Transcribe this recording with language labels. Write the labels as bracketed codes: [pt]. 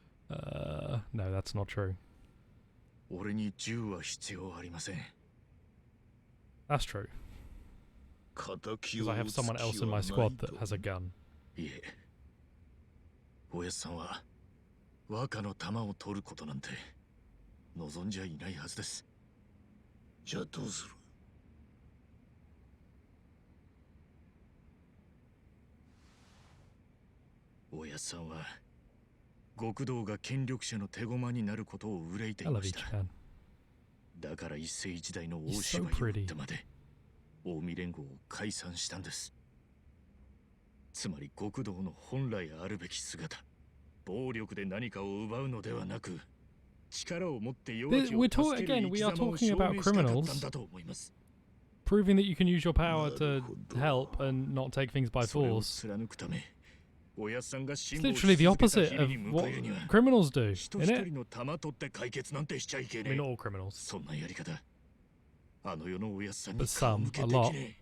[en] No, that's not true. That's true. Because I have someone else in my squad that has a gun. [ja] おやっさんは若の弾を取ることなんて望望んじゃいないはずです。じゃあどうする？おやっさんは極道が権力者の手駒になることを憂いていました。だから一世一代の大芝居を打ってまで近江連合を解散したんです。つまり極道の本来あるべき姿、暴力で何かを奪うのではなく、力を持って弱きを助ける生き様を証明したかったんだと思います。 [en] Proving that you can use your power to help and not take things by force. It's literally the opposite of what criminals do, isn't it? I mean, not all criminals. But some, a lot.